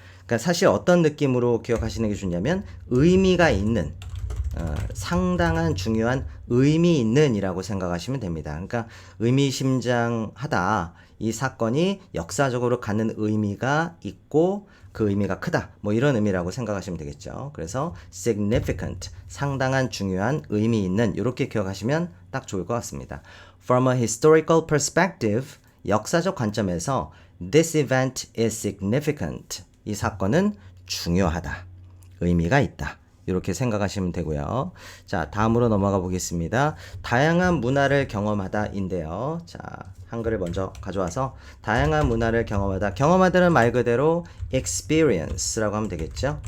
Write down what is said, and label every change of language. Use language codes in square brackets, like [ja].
[ko] 그러니까 사실 어떤 느낌으로 기억하시는 게 좋냐면 의미가 있는, 상당한, 중요한, 의미 있는 이라고 생각하시면 됩니다. 그러니까 의미심장하다. 이 사건이 역사적으로 갖는 의미가 있고 그 의미가 크다. 뭐 이런 의미라고 생각하시면 되겠죠. 그래서 significant, 상당한, 중요한, 의미 있는 이렇게 기억하시면 딱 좋을 것 같습니다. [en] From a historical perspective, [ko] 역사적 관점에서 [en] this event is significant. [ko] 이 사건은 중요하다. 의미가 있다. 이렇게 생각하시면 되고요. 자, 다음으로 넘어가 보겠습니다. 다양한 문화를 경험하다인데요. 자, 한글을 먼저 가져와서 다양한 문화를 경험하다. 경험하다는 말 그대로 experience라고 하면 되겠죠.